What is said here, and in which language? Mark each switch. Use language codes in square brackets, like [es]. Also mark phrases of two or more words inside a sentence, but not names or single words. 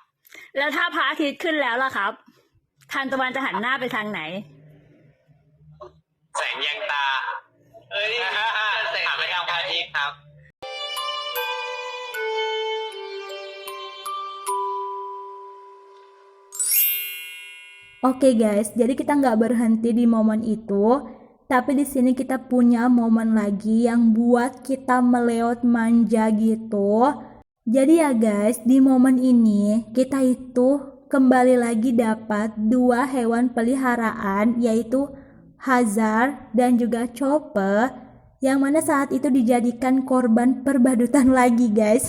[th] แล้วถ้าพระอาทิตย์ขึ้นแล้วล่ะครับ ทานตะวันจะหันหน้าไปทางไหน แสงแยงตา เอ้ยหันไปทางพระอาทิตย์ครับ โ [id] Oke guys, jadi kita nggak berhenti di momen itu, tapi di sini kita punya momen lagi yang buat kita meleot manja gitu. Jadi ya guys, di momen ini kita itu kembali lagi dapat dua hewan peliharaan, yaitu Hazard dan juga Chopper, yang mana saat itu dijadikan korban perbadutan lagi guys.